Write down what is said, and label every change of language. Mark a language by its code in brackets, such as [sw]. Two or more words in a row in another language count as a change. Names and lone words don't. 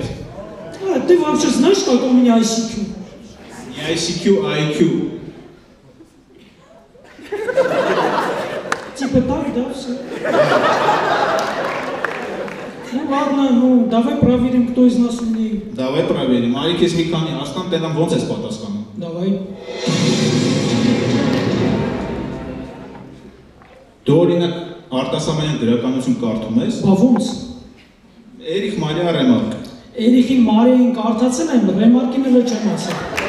[ru] А, ты вообще знаешь, как у меня ICQ? Не ICQ, а IQ. Типа так, да, все. Ну ладно, ну давай проверим, кто из нас умнее. Давай проверим. [hy] Արի քեզ մի քանի ասնամ, տենամ ոնց ես պատասխանում։ [ru] Давай. [hy] Դու օրինակ արտասահմանյան գրականություն կարդում ես։ Բա ոնց։ Էրիխ Մարիա Ռեմարկ։ Էրիխին Մարիային կարդացել եմ, Ռեմարկին էլ չեմ ասել։